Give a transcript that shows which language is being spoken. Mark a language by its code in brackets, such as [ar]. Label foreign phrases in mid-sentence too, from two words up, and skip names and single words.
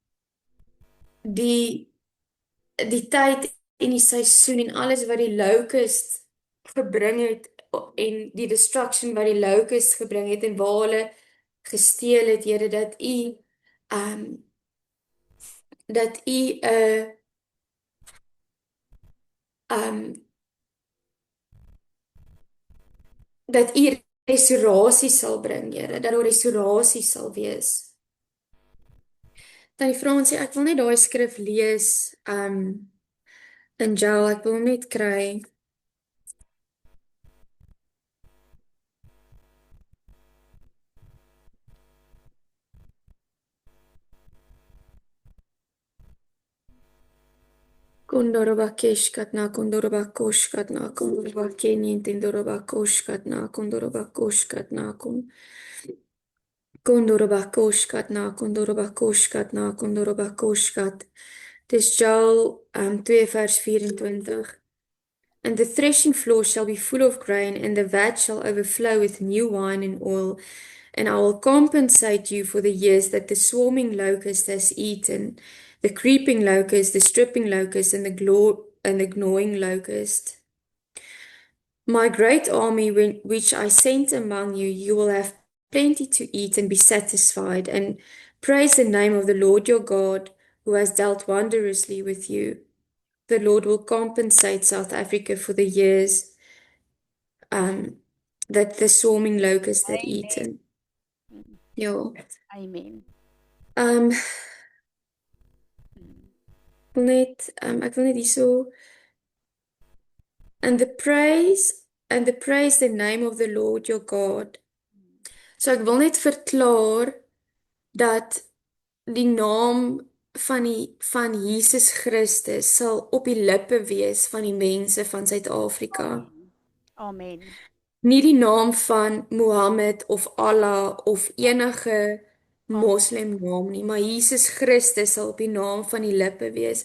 [af] die tyd en die seisoen en alles wat die locust gebring het en die destruction wat die locust gebring het en waar hulle gesteel het, Here, dat U dat U restaurasie sal bring, Here, dat daar restaurasie sal wees. Dan die Fransie, ek wil net daai skrif lees in Joel, ek wil hom net kry. Kondorobakeshkatna, kondorobakoshkatna, kondorobakenientendorobakoshkatna, kondorobakoshkatna, kondorobakoshkatna, kondorobakoshkatna, kondorobakoshkat. Dis Joel 2 vers 24. [en] And the threshing floor shall be full of grain, and the vat shall overflow with new wine and oil. And I will compensate you for the years that the swarming locust has eaten, the creeping locust, the stripping locust, and the gnawing locust. My great army, which I sent among you, you will have plenty to eat and be satisfied, and Praise the name of the Lord your God, who has dealt wondrously with you. The Lord will compensate South Africa for the years that the swarming locust had eaten. [af] Ja. Amen. Ek wil net hierso [en] and the praise the name of the Lord your God. [af] So ek wil net verklaar dat die naam van Jesus Christus sal op die lippe wees van die mense van Suid-Afrika. Amen. Nie die naam van Mohammed of Allah of enige moslim naam nie, maar Jesus Christus sal op die naam van die lippe wees.